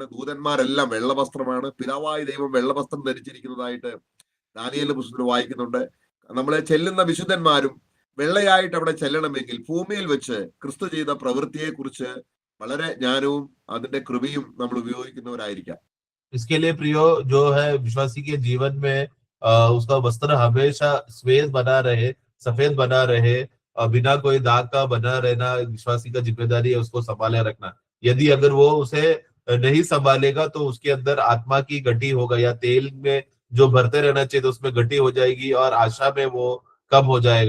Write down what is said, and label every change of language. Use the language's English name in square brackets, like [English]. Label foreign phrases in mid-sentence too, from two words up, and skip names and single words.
[Malayalam] ദൂതന്മാരെല്ലാം വെള്ള വസ്ത്രമാണ്. പിതാവായ ദൈവം വെള്ള വസ്ത്രം ധരിച്ചിരിക്കുന്നതായിട്ട് ദാനിയേലിന്റെ പുസ്തകത്തിൽ വായിക്കുന്നുണ്ട്. നമ്മൾ ചെല്ലുന്ന വിശുദ്ധന്മാരും വെള്ളയായിട്ട് അവിടെ ചെല്ലണമെങ്കിൽ ഭൂമിയിൽ വെച്ച് ക്രിസ്തു ചെയ്ത പ്രവൃത്തിയെ കുറിച്ച് വളരെ ജ്ഞാനവും അതിന്റെ കൃപയും നമ്മൾ ഉപയോഗിക്കുന്നവരായിരിക്കാം. [Hindi] इसके लिए प्रियो जो है विश्वासी के जीवन में उसका वस्त्र हमेशा श्वेत बना रहे, सफेद बना रहे, बिना कोई दाग का बना रहना विश्वासी का जिम्मेदारी है, उसको संभाले रखना। यदि अगर वो उसे नहीं संभालेगा तो उसके अंदर आत्मा की गटी होगा, या तेल में जो भरते रहना चाहिए तो उसमें गटी हो जाएगी और आशा में वो कम हो जाएगा।